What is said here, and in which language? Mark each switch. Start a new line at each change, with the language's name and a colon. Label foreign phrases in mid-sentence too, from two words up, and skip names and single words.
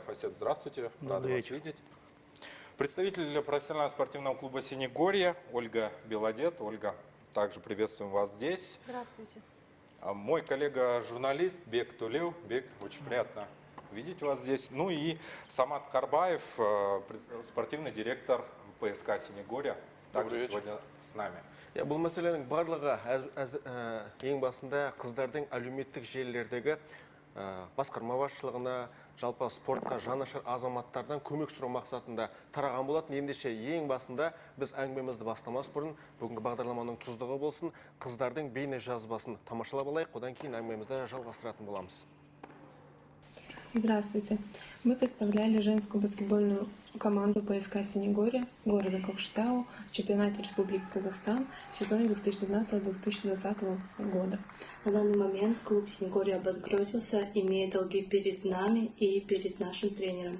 Russian: Асет, здравствуйте, рада вас видеть. Представитель профессионального спортивного клуба «Синегория» Ольга Белодед. Ольга, также приветствуем вас здесь. Здравствуйте. Мой коллега-журналист Бек Тулев. Бек, очень приятно видеть вас здесь. Ну и Самат Карбаев, спортивный директор ПСК «Синегория», также сегодня с нами.
Kazakh: Бұл мәселенің барлығы ең басында қыздардың әлеуметтік желілердегі басқарма басшылығына, жалпы спортқа жанашыр азаматтардан көмек сұрау мақсатында тараған болатын. Ендеше ең басында біз әңгімемізді бастамас бұрын бүгінгі бағдарламаның тұздығы болсын, қыздардың бейне жазбасын тамашалап алайық, одан кейін әңгімемізді жалғастыратын боламыз.
Russian: Здравствуйте. Мы представляли женскую баскетбольную команду ПСК «Синегория» города Кокшетау в чемпионате Республики Казахстан в сезоне 2019-2020 года. На данный момент клуб «Синегория» обанкротился, имея долги перед нами и перед нашим тренером.